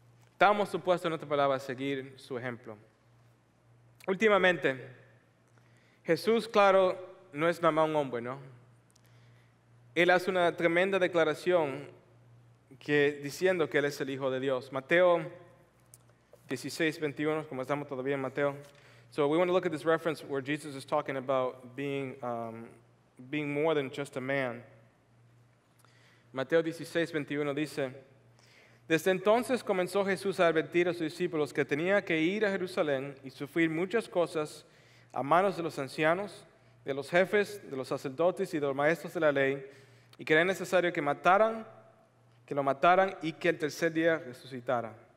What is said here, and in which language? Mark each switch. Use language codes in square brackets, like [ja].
[es] Estamos supuestos, en otra palabra, a seguir su ejemplo. Últimamente, Jesús, claro, no es nada más un hombre, ¿no? Él hace una tremenda declaración diciendo que Él es el Hijo de Dios. Mateo 16, 21, como estamos todavía en Mateo. [en] So we want to look at this reference where Jesus is talking about being more than just a man. [es] Mateo 16, 21 dice, desde entonces comenzó Jesús a advertir a sus discípulos que tenía que ir a Jerusalén y sufrir muchas cosas a manos de los ancianos, de los jefes, de los sacerdotes y de los maestros de la ley, y que era necesario que lo mataran y que el tercer día resucitara.